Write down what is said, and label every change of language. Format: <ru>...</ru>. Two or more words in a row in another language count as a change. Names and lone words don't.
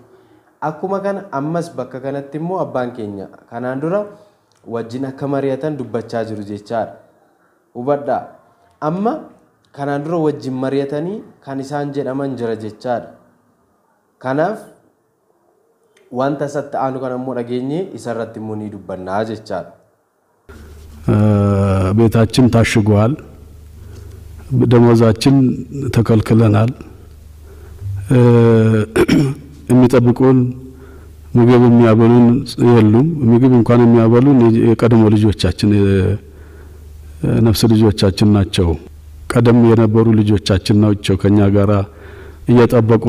<om>Akkuma kana ammas bakka kanatti immoo abbaan keenya kanaan dura wajjin akka mari'atan dubbachaa jiru jechaadha. Hubadhaa. Amma kanaan dura wajjin mari'atanii kan isaan jedhaman jira jechaadha. Kanaaf wanta isatti aanu kan immoo dhageenye isarratti immoo ni dubbannaa jechaadha.</om> <am>ቤታችን ታሽጓል። ደሞዛችን ተከልክለናል። የሚጠብቁን ምግብ የሚያበሉን የሉም። ምግብ እንኳን የሚያበሉን የቀድሞ ልጆቻችን ነፍስ ልጆቻችን ናቸው። ቀደም የነበሩ ልጆቻችን ናቸው ከኛ ጋራ እየጠበቁን</am>